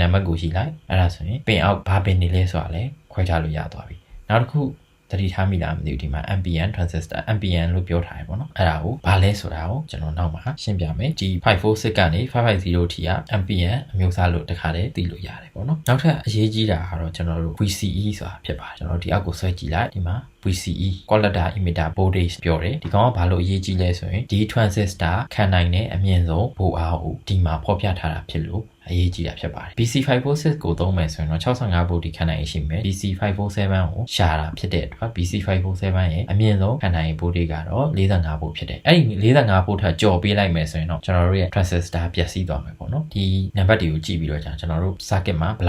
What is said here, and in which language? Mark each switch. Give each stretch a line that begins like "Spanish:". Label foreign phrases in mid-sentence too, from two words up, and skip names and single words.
Burmese: ပါတ်ကိုကြည့်လိုက်အဲ့ဒါဆိုရင်ပင်အောက်ဘာပင်နေလဲဆိုတာလဲခွဲခြားလို့ရသွားပြီနောက်တစ်ခုသတိထားမိလားမသိဘူးဒီမှာ
English: NPN transistor
Burmese: NPN လို့ပြောထားတယ်ပေါ့နော်အဲ့ဒါကိုဘာလဲဆိုတာကိုကျွန်တော်နောက်မှာရှင်းပြမယ်ဒီ546ကနေ 550T က NPN အမျိုးအစားလို့တခါတည်းသိလို့ရတယ်ပေါ့နော်နောက်ထပ်အရေးကြီးတာကတော့ကျွန်တော်တို့ VCE ဆိုတာဖြစ်ပါတယ်ကျွန်တော်ဒီအောက်ကိုဆွဲကြည့်လိုက်ဒီမှာ VCE
English: collector emitter voltage
Burmese: ပြောတယ်ဒီကောင်ကဘာလို့အရေးကြီးလဲဆိုရင်ဒီ transistor ခံနိုင်တဲ့အမြင့်ဆုံးဘိုးအားကိုဒီမှာဖော်ပြထားတာဖြစ်လို့ အရေးကြီးတာဖြစ်ပါတယ် BC546 ကိုသုံးမယ်ဆိုရင်တော့65 volt ခန့်နိုင်ရှိမယ် BC547 ကိုရှာတာဖြစ်တဲ့အတွက် BC547 ရဲ့အမြင့်ဆုံးခန့်နိုင် volt ကတော့45 volt ဖြစ်တယ်အဲ့ဒီ45 volt ထက်ကျော်ပေးလိုက်မယ်ဆိုရင်တော့ကျွန်တော်တို့ရဲ့ transistor ပျက်စီးသွားမယ်ပေါ့နော်ဒီနံပါတ်တွေကိုကြည့်ပြီးတော့ကျွန်တော်တို့ circuit မှာဘယ်